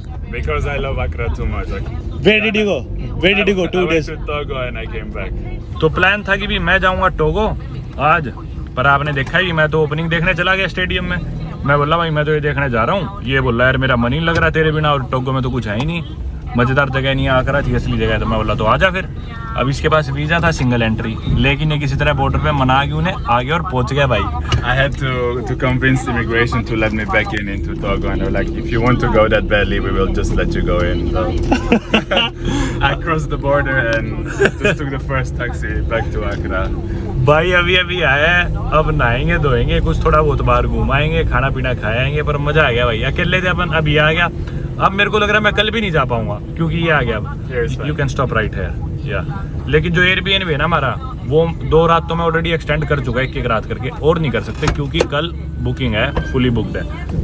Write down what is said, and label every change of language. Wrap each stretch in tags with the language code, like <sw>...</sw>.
<en>Because I love Accra too much. Where did you go? Where did you go? 2 I days. went to Togo and I came back.</en> <hi>तो plan था कि भी मैं जाऊंगा Togo आज, पर आपने देखा ही मैं तो ओपनिंग देखने चला गया स्टेडियम में। मैं बोला भाई मैं तो ये देखने जा रहा हूँ, ये बोला यार मेरा मन ही लग रहा तेरे बिना, और टोगो में तो कुछ है ही नहीं, मज़ेदार जगह नहीं, आकरा थी असली जगह। तो मैं बोला तो आजा फिर। अब इसके पास वीज़ा था सिंगल एंट्री, लेकिन ये किसी तरह बॉर्डर पे मना के उन्हें आ गया और पहुंच गया भाई।</hi> <en>I had to convince immigration to let me back into Togo, and they were like, if you want to go that badly, we will just let you go in. So I crossed the border and just took the first taxi back to Accra.</en> <hi>भाई अभी अभी आया है, अब नहाएंगे धोएंगे, कुछ थोड़ा बहुत बाहर घुमाएंगे, खाना पीना खाएंगे, पर मज़ा आ गया भाई। अकेले थे अपन, अब ये आ गया। अब मेरे को लग रहा है मैं कल भी नहीं जा पाऊंगा क्योंकि ये आ गया।</hi> <en>You can stop right here या।</en> <hi>लेकिन जो एयरबीएनबी है ना हमारा, वो 2 रात तो मैं ऑलरेडी एक्सटेंड कर चुका है, 1 रात करके, और नहीं कर सकते क्योंकि कल बुकिंग है, फुली बुकड है।</hi>